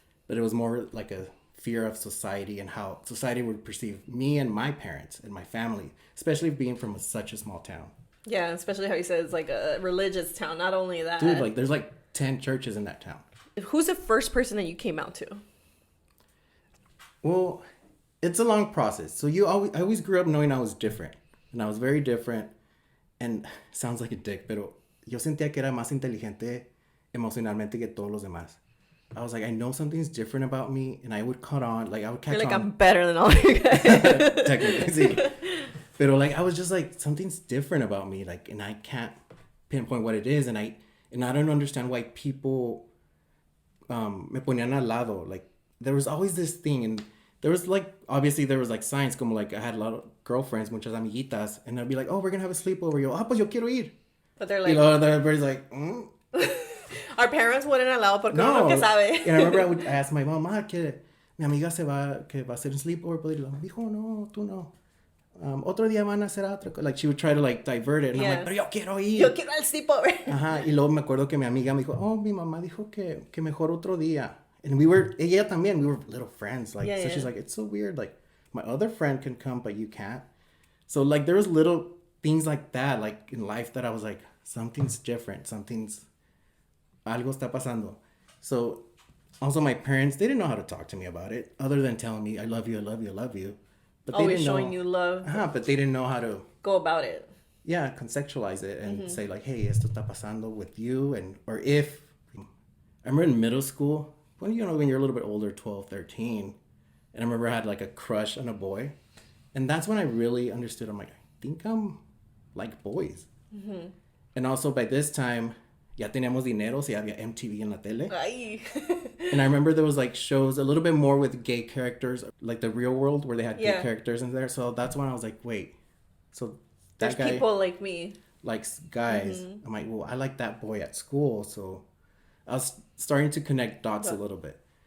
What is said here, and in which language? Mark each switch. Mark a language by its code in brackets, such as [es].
[en] But it was more like a fear of society and how society would perceive me and my parents and my family, especially being from such a small town. Yeah, especially how you said it's like a religious town. Not only that. Dude, like there's like 10 churches in that town. Who's the first person that you came out to? Well, it's a long process. So I always grew up knowing I was different. And I was very different. And sounds like a dick, [es] pero yo sentía que era más inteligente emocionalmente que todos los demás. [en] I was like, I know something's different about me, and I would cut on, like I would catch on. You're like, I'm better than all you guys. Technically, sí. Pero like, I was just like, something's different about me, like, and I can't pinpoint what it is, and I don't understand why people [es] me ponían al lado. [en] Like, there was always this thing, and there was like, obviously there was like signs, como like, I had a lot of girlfriends, [es] muchas amiguitas, [en] and I'd be like, oh, we're gonna have a sleepover. [es] Yo, pues yo quiero ir. [en] But they're like, everybody's like, Our parents wouldn't allow [es] porque uno que sabe. [en] And I remember I would ask my mom, [es] que mi amiga que va a hacer un [en] sleepover. [es] Me dijo, no, tú no. Otro día van a hacer otra cosa. [en] Like, she would try to like divert it. And I'm like, [es] pero yo quiero ir. Yo quiero al sleepover. Ajá. Y luego me acuerdo que mi amiga me dijo, mi mamá dijo que mejor otro día. [en] And [es] ella también, [en] we were little friends. Like, so she's like, it's so weird. Like, my other friend can come, but you can't. So like, there was little things like that, like in life that I was like, something's different. [es] Algo está pasando. [en] So, also my parents, they didn't know how to talk to me about it, other than telling me, I love you, I love you, I love you. But they always showing you love. But they didn't know how to... Go about it. Yeah, contextualize it and say like, hey, [es] esto está pasando [en] with you. Or if... I remember in middle school, when you're a little bit older, 12, 13, and I remember I had like a crush on a boy. And that's when I really understood. I'm like, I think I'm like boys. And also by this time, [es] ya teníamos dinero, so ya había MTV en la tele. Ay. [en] And I remember there was like shows a little bit more with gay characters, like The Real World, where they had gay Yeah. characters in there. So that's when I was like, wait, so There's that guy people like me. likes guys. I'm like, well, I like that boy at school. So I was starting to connect dots a little bit.